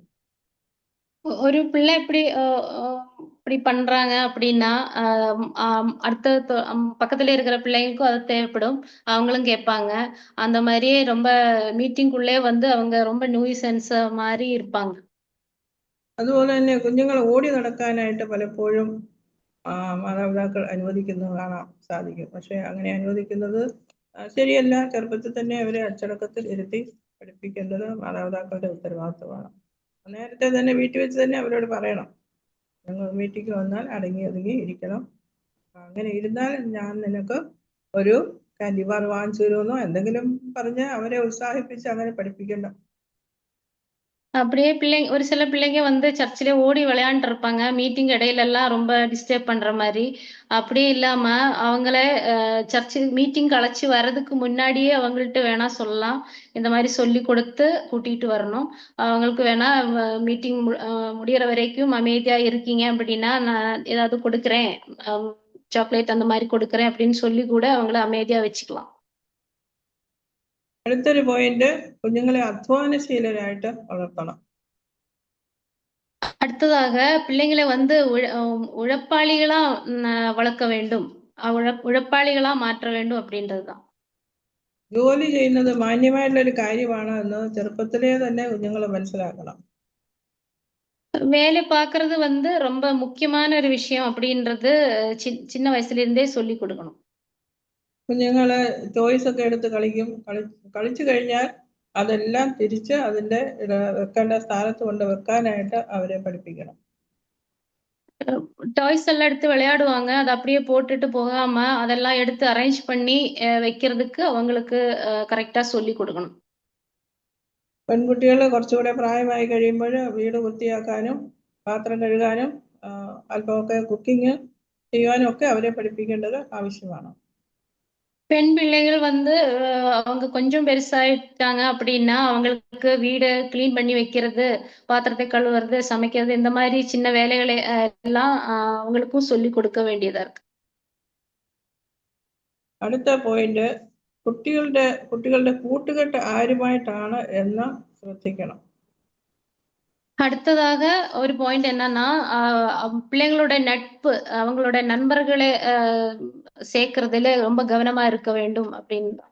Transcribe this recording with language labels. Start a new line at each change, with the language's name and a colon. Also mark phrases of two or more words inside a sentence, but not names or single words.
Tamil: ஒரு பிள்ளை இப்படி பண்றாங்க அப்படின்னா அடுத்த பக்கத்துல இருக்கிற பிள்ளைங்களுக்கும் அது தேவைப்படும். அவங்களும் கேட்பாங்க. அந்த மாதிரியே ரொம்ப மீட்டிங்குள்ளே வந்து அவங்க ரொம்ப நியூசன்ஸ் மாதிரி இருப்பாங்க.
Malayalam: അതുപോലെ തന്നെ കുഞ്ഞുങ്ങൾ ഓടി നടക്കാനായിട്ട് പലപ്പോഴും മാതാപിതാക്കൾ അനുവദിക്കുന്നത് കാണാൻ സാധിക്കും. പക്ഷെ അങ്ങനെ അനുവദിക്കുന്നത് ശരിയല്ല. ചെറുപ്പത്തിൽ തന്നെ അവരെ അച്ചടക്കത്തിൽ ഇരുത്തി പഠിപ്പിക്കേണ്ടത് മാതാപിതാക്കളുടെ ഉത്തരവാദിത്വമാണ്. നേരത്തെ തന്നെ വീട്ടിൽ വെച്ച് തന്നെ അവരോട് പറയണം, ഞങ്ങൾ വീട്ടിലേക്ക് വന്നാൽ അടങ്ങി ഒതുങ്ങി ഇരിക്കണം, അങ്ങനെ ഇരുന്നാൽ ഞാൻ നിനക്ക് ഒരു
English: candy bar
Malayalam: വാങ്ങിച്ചു തരുമെന്നോ എന്തെങ്കിലും പറഞ്ഞ് അവരെ உற்சாகிപ്പിച്ച് അങ്ങനെ படிப்பிக்கணும்.
Tamil: அப்படியே ஒரு சில பிள்ளைங்க வந்து சர்ச்சிலே ஓடி விளையாண்டுட்டு இருப்பாங்க. மீட்டிங் இடையில எல்லாம் ரொம்ப டிஸ்டர்ப் பண்ற மாதிரி. அப்படியே இல்லாம அவங்கள
English: church meeting
Tamil: அழைச்சு வர்றதுக்கு முன்னாடியே அவங்கள்ட்ட வேணா சொல்லலாம். இந்த மாதிரி சொல்லி கொடுத்து கூட்டிட்டு வரணும். அவங்களுக்கு வேணா மீட்டிங் முடியற வரைக்கும் அமைதியா இருக்கீங்க அப்படின்னா நான் ஏதாவது கொடுக்குறேன், சாக்லேட் அந்த மாதிரி கொடுக்குறேன் அப்படின்னு சொல்லி கூட அவங்கள அமைதியா வச்சுக்கலாம்.
Malayalam: അടുത്തൊരു പോയിന്റ്, കുഞ്ഞുങ്ങളെ അധ്വാനശീലരായിട്ട് വളർത്തണം.
Tamil: அடுத்ததாக பிள்ளைங்களை வந்து உழைப்பாளிகளா வளர்க்க வேண்டும், உழைப்பாளிகளா மாற்ற வேண்டும் அப்படின்றதுதான்.
Malayalam: ജോലി ചെയ്യുന്നത് മാന്യമായിട്ടുള്ള ഒരു കാര്യമാണ് എന്ന് ചെറുപ്പത്തിലേ തന്നെ കുഞ്ഞുങ്ങൾ മനസ്സിലാക്കണം.
Tamil: வேலை பார்க்கறது வந்து ரொம்ப முக்கியமான ஒரு விஷயம் அப்படின்றது சின்ன வயசுல இருந்தே சொல்லி கொடுக்கணும்.
Malayalam: കുഞ്ഞുങ്ങള് ടോയ്സ് ഒക്കെ എടുത്ത് കളിച്ചു കഴിഞ്ഞാൽ അതെല്ലാം തിരിച്ച് അതിന്റെ വെക്കേണ്ട സ്ഥാനത്ത് കൊണ്ട് വെക്കാനായിട്ട് അവരെ പഠിപ്പിക്കണം.
Tamil: டாய்ஸ் எல்லாம் எடுத்து விளையாடுவாங்க, அதை அப்படியே போட்டுட்டு போகாம அதெல்லாம் எடுத்து அரேஞ்ச் பண்ணி வைக்கிறதுக்கு அவங்களுக்கு கரெக்டா சொல்லி കൊടുക്കണം.
Malayalam: പെൺകുട്ടികൾ കുറച്ചുകൂടെ പ്രായമായി കഴിയുമ്പോൾ വീട് വൃത്തിയാക്കാനും പാത്രം കഴുകാനും അല്പമൊക്കെ കുക്കിംഗ് ചെയ്യാനും ഒക്കെ അവരെ പഠിപ്പിക്കേണ്ടത് ആവശ്യമാണ്.
Tamil: பெண் பிள்ளைகள் வந்து அவங்க கொஞ்சம் பெருசாயிட்டாங்க அப்படின்னா அவங்களுக்கு வீடு கிளீன் பண்ணி வைக்கிறது, பாத்திரத்தை கழுவுறது, சமைக்கிறது, இந்த மாதிரி சின்ன வேலைகளை எல்லாம் அவங்களுக்கும் சொல்லி கொடுக்க வேண்டியதா இருக்கு.
Malayalam: അടുത്ത പോയിന്റ്, കുട്ടികളുടെ കൂട്ടുകെട്ട് ആരുമായിട്ടാണ് എന്ന് ശ്രദ്ധിക്കണം.
Tamil: அடுத்ததாக ஒரு பாயிண்ட் என்னன்னா, பிள்ளைங்களோட நட்பு, அவங்களோட நண்பர்களை சேர்க்கறதுல ரொம்ப கவனமா இருக்க வேண்டும் அப்படின்னு.